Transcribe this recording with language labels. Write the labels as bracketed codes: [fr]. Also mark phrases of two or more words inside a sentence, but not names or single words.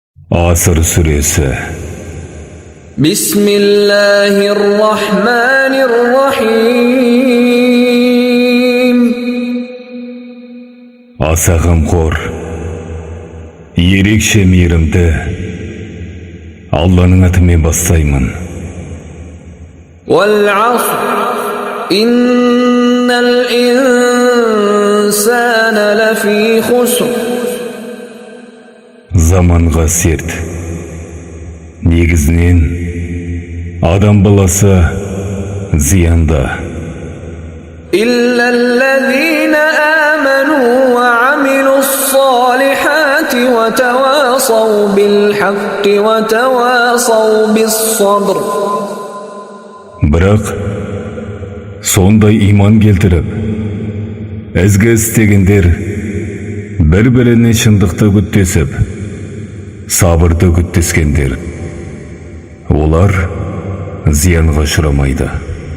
[tr] Asr suresi. [ar] Bismillahirrahmanirrahim. [kk] Аса ғамқор, ерекше мейірімді Алланың атымен бастаймын. [ar] والعصر إن الإنسان لفي خسر. [kk] Заманға серт. Негізінен адам баласы зиянда. [ar] إلا الذين آمنوا وعملوا الصالحات وتواصوا بالحق وتواصوا بالصبر. [kk] Бірақ сондай иман келтіріп, ізгі істегендер бір-біріне шындықты күттесіп, сабырды күттескендер, олар зиянға ұшырамайды.